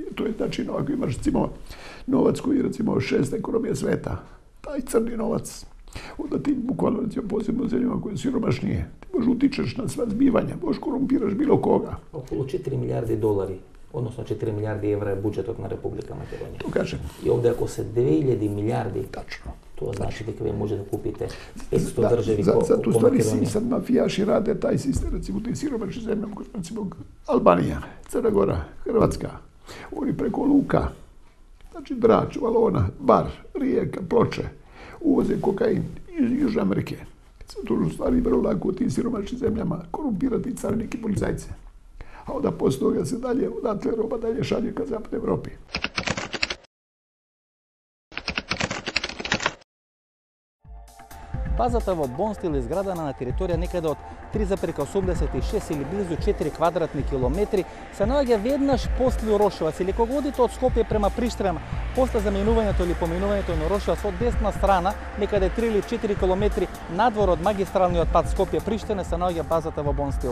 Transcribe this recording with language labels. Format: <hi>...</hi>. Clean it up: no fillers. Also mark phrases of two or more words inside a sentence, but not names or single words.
<sr>To je znači ako imaš recimo novac koji je recimo 6 ekonomija sveta, taj crni novac, onda ti bukvalno recimo posebno u zemljama koje su siromašnije, ti možeš utičeš na sva zbivanja, možeš korumpiraš bilo koga.</sr> <mk>Околу 4 милијарди долари, односно 4 милијарди евра е буџетот на Republika Македонија.</mk> <sr>To kažem.</sr> <mk>И овде ако се 2000 милиарди,</mk> <sr>Tačno.</sr> <mk>тоа значи дека вие може да купите 500 држави</mk> <sr>Zato u</sr> <mk>по</mk> <sr>stvari</sr> <mk>Македонија.</mk> <sr>sad mafijaši rade taj sistem, recimo u tim siromašnim zemljama, recimo Albanija, Crna Gora, Hrvatska, oni preko luka, znači Drač, Valona, Bar, Rijeka, Ploče, uvoze kokain iz Južne Amerike. To u stvari vrlo lako u tim siromašnim zemljama korumpirati carinike i policajce. A onda posle toga se dalje, odatle roba dalje šalje ka zapadnoj Evropi.</sr> <mk>Базата во Бонстил е изградена на територија некаде од 3,86 или близу 4 квадратни километри, се наоѓа веднаш после Урошевац или кога одите од Скопје према Приштина, после заминувањето или поминувањето на Урошевац од десна страна, некаде 3 или 4 километри надвор од магистралниот пат Скопје-Приштина се наоѓа базата во Бонстил.</mk>